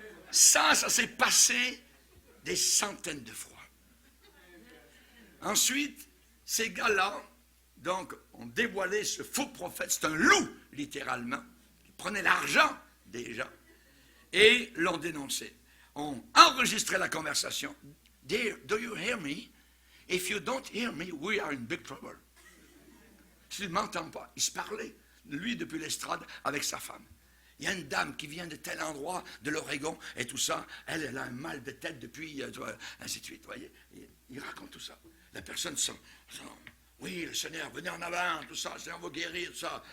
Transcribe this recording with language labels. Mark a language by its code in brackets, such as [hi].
[fr] Ça s'est passé des centaines de fois. Ensuite, ces gars-là, donc, ont dévoilé ce faux prophète. C'est un loup, littéralement, qui prenait l'argent des gens et l'ont dénoncé. On enregistrait la conversation. [en] Dear, do you hear me? If you don't hear me, we are in big trouble. [fr] Tu ne m'entends pas. Il se parlait, lui, depuis l'estrade, avec sa femme. Il y a une dame qui vient de tel endroit, de l'Oregon, et tout ça. Elle a un mal de tête depuis, ainsi de suite. Voyez, il raconte tout ça. La personne sent, oui, le Seigneur, venez en avant, tout ça, le Seigneur va guérir, tout ça.